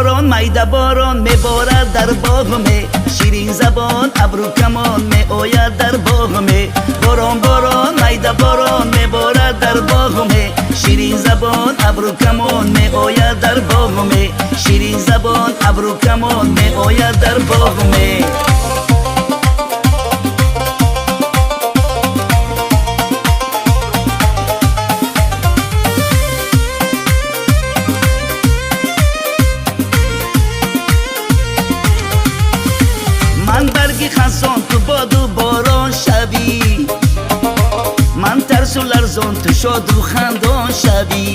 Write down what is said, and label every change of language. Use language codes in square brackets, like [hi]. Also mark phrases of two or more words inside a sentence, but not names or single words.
[tg] майда борон меборад дар боғме, ширин забон абру камон меояд дар боғме. Борон борон майда борон меборад дар боғме, ширин забон абру камон меояд дар боғме, ширин забон абру камон меояд дар боғме. [fa] من برگی خزان تو باد و باران شوی، من ترس و لرزان تو شاد و خندان شوی.